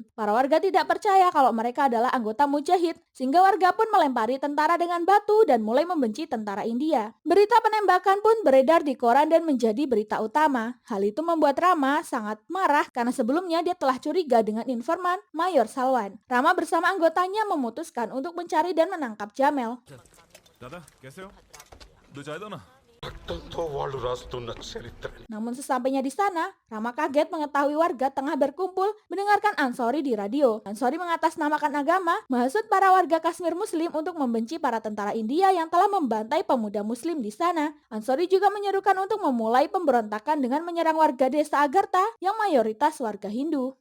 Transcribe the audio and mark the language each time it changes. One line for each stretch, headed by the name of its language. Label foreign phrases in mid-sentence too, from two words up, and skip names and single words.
Indonesian: Para warga tidak percaya kalau mereka adalah anggota mujahid, sehingga warga pun melempari tentara dengan batu dan mulai membenci tentara India. Berita penembakan pun beredar di koran dan menjadi berita utama. Hal itu membuat Rama sangat marah karena sebelumnya dia telah curiga dengan informan Mayor Salwan. Rama bersama anggotanya memutuskan untuk mencari dan menangkap Jamel.
Hindi: दादा कैसे हो दो चाय दो ना
Indonesian: Namun sesampainya di sana, Rama kaget mengetahui warga tengah berkumpul mendengarkan Ansori di radio. Ansori mengatasnamakan agama, menghasut para warga Kashmir Muslim untuk membenci para tentara India yang telah membantai pemuda Muslim di sana. Ansori juga menyerukan untuk memulai pemberontakan dengan menyerang warga desa Agartha yang mayoritas warga Hindu.